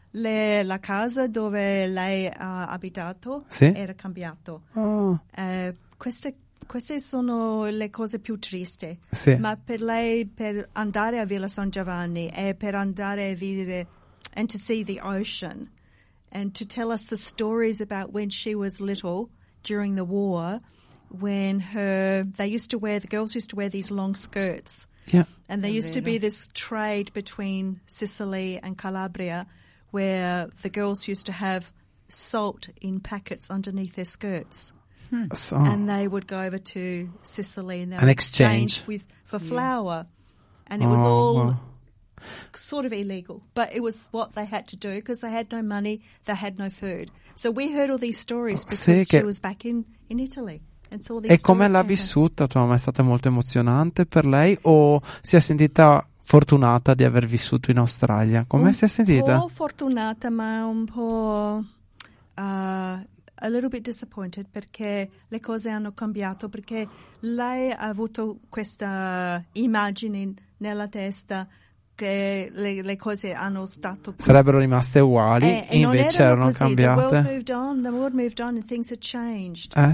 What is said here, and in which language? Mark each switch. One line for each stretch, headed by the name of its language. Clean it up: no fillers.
Italian: La casa dove lei ha abitato era cambiato. Queste sono le cose più tristi, sì. Ma per lei, per andare a Villa San Giovanni e per andare a vedere
English: and to see the ocean and to tell us the stories about when she was little during the war, when the girls used to wear these long skirts, yeah, and there used to be this trade between Sicily and Calabria where the girls used to have salt in packets underneath their skirts. So, and they would go over to Sicily and they an exchange with for flour, and it was all sort of illegal, but it was what they had to do because they had no money, they had no food. So we heard all these stories because she was back in Italy and saw these.
Italian: E come l'ha vissuta tua mamma? È stata molto emozionante per lei, o si è sentita fortunata di aver vissuto in Australia? Come si è sentita? Un po' fortunata, ma un po'
English: a little bit disappointed,
Italian: perché le cose hanno cambiato, perché lei ha avuto questa immagine nella testa che le cose hanno stato così. Sarebbero rimaste uguali e invece non erano così. Cambiate.
English: The world moved on and things have changed.